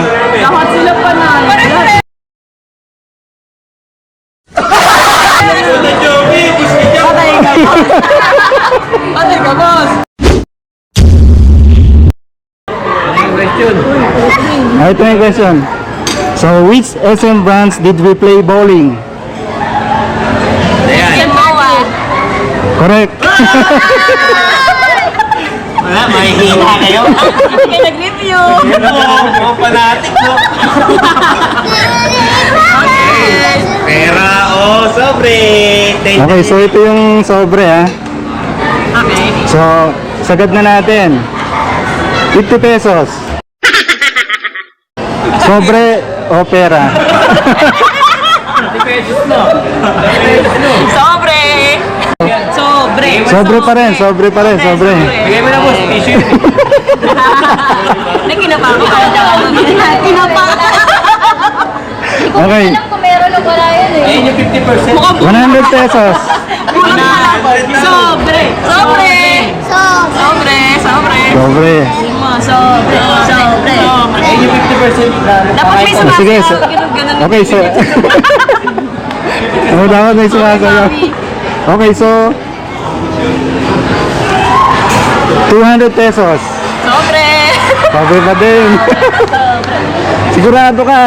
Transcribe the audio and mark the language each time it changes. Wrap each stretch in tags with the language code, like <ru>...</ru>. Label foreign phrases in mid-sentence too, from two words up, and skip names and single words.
<tl>lahat sila panalo. Patay ka, boss. Ito yung question.</tl> <en>So, which SM brands did we play bowling?</en> <tl>Ayan. Correct. Wala, mahihina kayo. Hindi kayo nag-review. Mga fanatic, no? Pera, sobre.</tl> <en>Okay, so</en> <tl>ito yung sobre ha. Okay. So, sagad na natin. 50 pesos. Sobre o pera? Sobre! Sobre! Sobre pa rin, sobre pa rin, sobre. Bigay mo na, boss. Tissue. Nakinapa ko. Kinapa. Okay, Alam ko meron o wala yun eh. Ayun yung 50%. 100 pesos. Sobre! Sobre! So, Sobre! Sobre! Sobre. Sobre! Sobre! Ayun yung 50%. Dapat may Oh, sige, so, sumasayaw. Ganun-ganun.</tl> <en>okay, so,</en> <tl>dapat may sumasayaw.</tl> <en>Okay, so, 200 pesos.</en> <tl>Sobre! Sobre pa din. Sigurado ka ha?</tl>